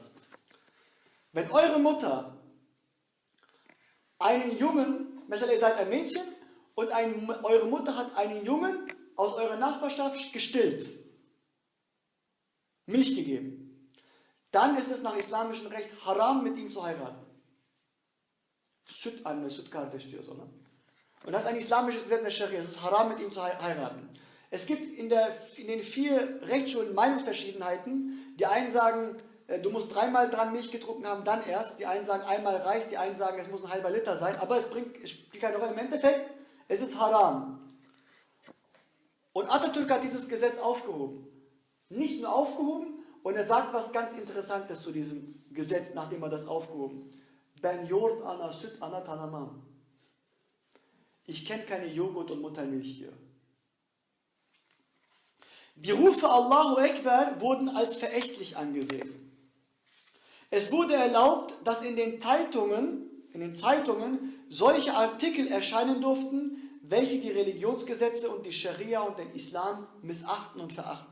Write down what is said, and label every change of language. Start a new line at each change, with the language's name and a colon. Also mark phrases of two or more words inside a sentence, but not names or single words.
German: Wenn eure Mutter einen Jungen, mesela ihr seid ein Mädchen und eure Mutter hat einen Jungen aus eurer Nachbarschaft gestillt, Milch gegeben, dann ist es nach islamischem Recht haram, mit ihm zu heiraten.
Turkish: Süt anne, süt kardeş diyor sonra.
German: Und das ist ein islamisches Gesetz in der Scharia, es ist haram, mit ihm zu heiraten. Es gibt in den 4 Rechtsschulen Meinungsverschiedenheiten. Die einen sagen, du musst 3-mal dran Milch getrunken haben, dann erst. Die einen sagen, einmal reicht, die einen sagen, es muss ein halber Liter sein. Aber es spielt keine Rolle. Im Endeffekt, es ist haram. Und Atatürk hat dieses Gesetz aufgehoben. Nicht nur aufgehoben, und er sagt was ganz Interessantes zu diesem Gesetz, nachdem er das aufgehoben.
Turkish: Ben yoğurt ana, süt ana tanımam.
German: Ich kenne keine Joghurt- und Muttermilch hier. Die Rufe
Arabic: الله أكبر
German: wurden als verächtlich angesehen. Es wurde erlaubt, dass in den Zeitungen solche Artikel erscheinen durften, welche die Religionsgesetze und die Scharia und den Islam missachten und verachten.